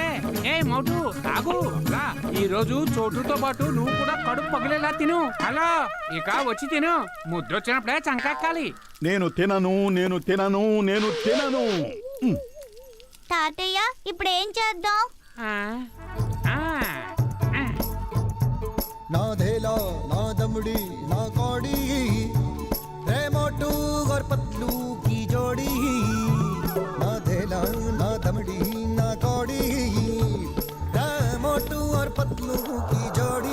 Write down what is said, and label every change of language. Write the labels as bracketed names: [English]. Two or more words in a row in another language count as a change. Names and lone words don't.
[Telugu] ఏ మోటు, తాగు రా. ఈ రోజు చోటుతో పాటు నువ్వు కూడా కడుపు పగిలేలా తిను. హలో, ఇక వచ్చి తిను. ముద్రొచ్చినప్పుడే చంకెక్కాలి. నేను తినను, నేను తినను, నేను తినను. తాతయ్య, ఇప్పుడు ఏం చేద్దాం? [Hindi] ना धेला ना दमड़ी ना कौड़ी, रे मोटू और पतलू की जोड़ी। ना धेला ना दमड़ी ना कौड़ी, रे मोटू और पतलू की जोड़ी।